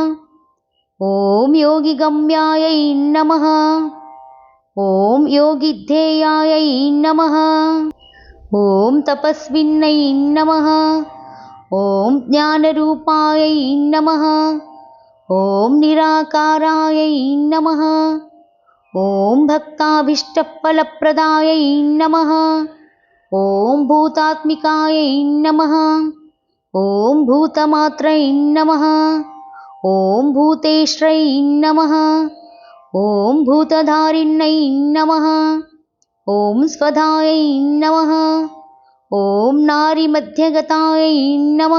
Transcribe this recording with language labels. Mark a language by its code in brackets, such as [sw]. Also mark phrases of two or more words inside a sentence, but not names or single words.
[sa] ఓం యోగిగమ్యాయై నమః, ఓం యోగిధ్యేయాయై నమః, ఓం తపస్విన్యై నమః, ఓం జ్ఞానరూపాయై నమః, ఓం నిరాకారాయై నమః, ఓం భక్తాభీష్టఫలప్రదాయై నమః, ॐ भूतात्मिकायै नमः। ॐ भूतमात्रै नमः। ॐ भूतेश्वरै नमः। ॐ भूतधारिण्यै नमः। ॐ स्वधायै नमः। ॐ नारीमध्यगतायै नमः।